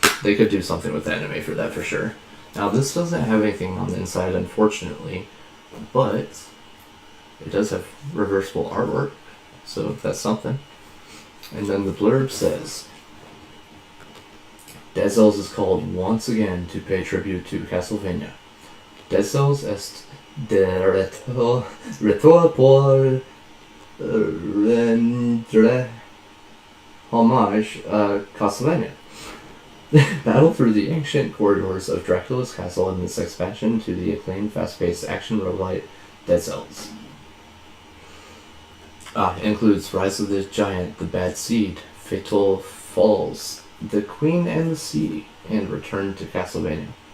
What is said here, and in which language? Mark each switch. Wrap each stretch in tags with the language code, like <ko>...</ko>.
<en>They could do something with anime for that for sure. Now this doesn't have anything on the inside, unfortunately, but it does have reversible artwork, so that's something. And then the blurb says, Dead Cells is called once again to pay tribute to Castlevania.</en> <fr>Dead Cells est de retour pour rendre hommage à Castlevania.</fr> <en>Battle through the ancient corridors of Dracula's castle in this expansion to the acclaimed fast-paced action roguelite Dead Cells. Includes Rise of the Giant, The Bad Seed, Fatal Falls, The Queen and the Sea, and Return to Castlevania.</en>